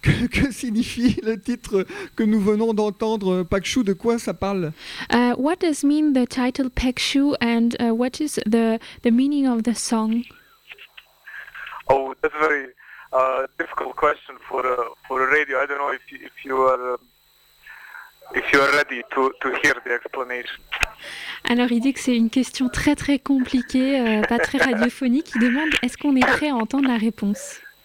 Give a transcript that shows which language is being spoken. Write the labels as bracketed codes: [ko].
[fr] Que signifie le titre que nous venons d'entendre, Pak Choo? De quoi ça parle? [en] What does mean the title Pak Choo, and what is the meaning of the song? Oh, that's a very difficult question for a radio. I don't know if you are ready to hear the explanation. [fr] Alors, il dit que c'est une question très très compliquée, pas très radiophonique. Il demande est-ce qu'on est prêt à entendre la réponse?